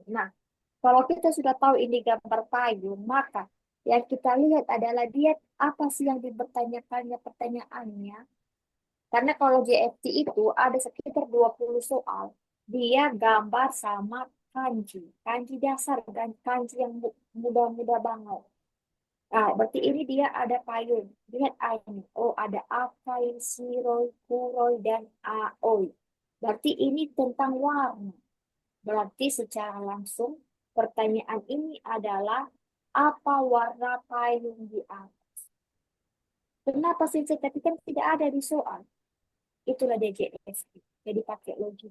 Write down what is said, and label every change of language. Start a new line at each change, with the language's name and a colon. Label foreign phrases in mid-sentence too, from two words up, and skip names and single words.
Indonesian: Nah, kalau kita sudah tahu ini gambar payung, maka yang kita lihat adalah dia apa sih yang dipertanyakannya pertanyaannya. Karena kalau JFT itu ada sekitar 20 soal. Dia gambar sama kanji. Kanji dasar dan kanji yang mudah-mudah banget. Nah, berarti ini dia ada payung. Lihat ini. Oh, ada
Japanese: 赤い、白い、黒い,
Indonesian: dan aoi. Berarti ini tentang warna. Berarti secara langsung pertanyaan ini adalah apa warna payung di atas? Kenapa sih? Tapi kan tidak ada di soal. Itulah DJSP. Jadi pakai logik.